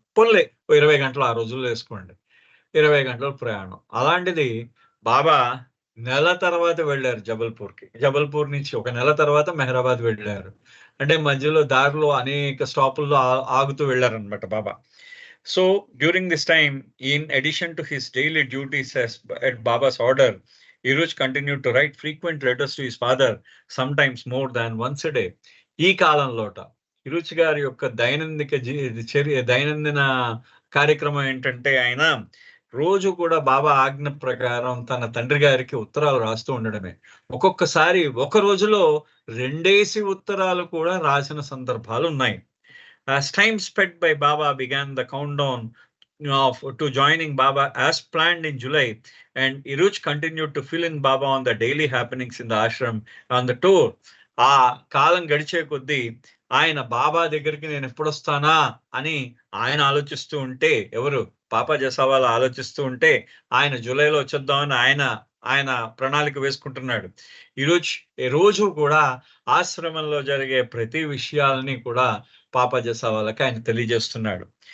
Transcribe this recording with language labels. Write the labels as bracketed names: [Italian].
[Telugu] పోన్లే 20 గంటలు ఆ రోజుల్లో వేసుకోండి, 20 గంటల ప్రయాణం. అలాంటిది బాబా నెల తర్వాత వెళ్ళారు జబల్పూర్ నుంచి ఒక నెల తర్వాత మెహరాబాద్ వెళ్ళారు. అంటే మధ్యలో దారిలో అనేక స్టాపుల్లో ఆగుతూ వెళ్ళారనమాట బాబా. [English] So during this time, in addition to his daily duties at Baba's order, Iruch continued to write frequent letters to his father, sometimes more than once a day. [Telugu] ఈ కాలంలోట ఇరుచ్ గారి యొక్క దైనందిన కార్యక్రమం ఏంటంటే, ఆయన రోజు కూడా బాబా ఆజ్ఞ ప్రకారం తన తండ్రి గారికి ఉత్తరాలు రాస్తూ ఉండడమే. ఒక్కొక్కసారి ఒక రోజులో 2 ఉత్తరాలు కూడా రాసిన సందర్భాలు ఉన్నాయి. [English] As time sped by, Baba began the countdown to joining Baba as planned in July, and Iruch continued to fill in Baba on the daily happenings in the ashram on the tour. [Telugu] ఆ కాలం గడిచే కొద్దీ ఆయన బాబా దగ్గరికి నేను ఎప్పుడు వస్తానా అని ఆయన ఆలోచిస్తూ ఉంటే, ఎవరు పాపా జసావాలా ఆలోచిస్తూ ఉంటే, ఆయన జూలైలో వచ్చేద్దామని ఆయన ప్రణాళిక వేసుకుంటున్నాడు. రోజు కూడా ఆశ్రమంలో జరిగే ప్రతి విషయాలని కూడా పాపా జసావాలాకి ఆయన తెలియజేస్తున్నాడు.